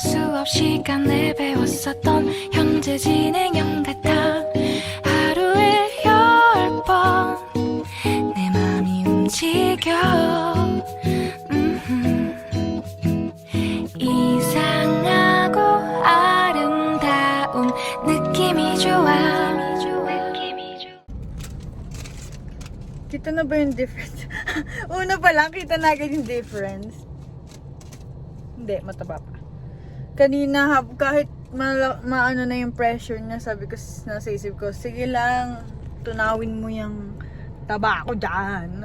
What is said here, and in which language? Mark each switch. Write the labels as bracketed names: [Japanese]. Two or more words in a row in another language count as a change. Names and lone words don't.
[Korean] 수업 시간에 배웠었던 현재 진행형 같아 하루에 10번 내 맘이 움직여 이상하고 아름다운 느낌이 좋아 [Filipino] Kita na ba yung difference? Una pa lang, kita na agad yung difference. Hindi, mataba pa. Kanina, kahit maano na yung pressure niya, sabi ko, nasa isip ko, sige lang, tunawin mo yung taba ko dyan.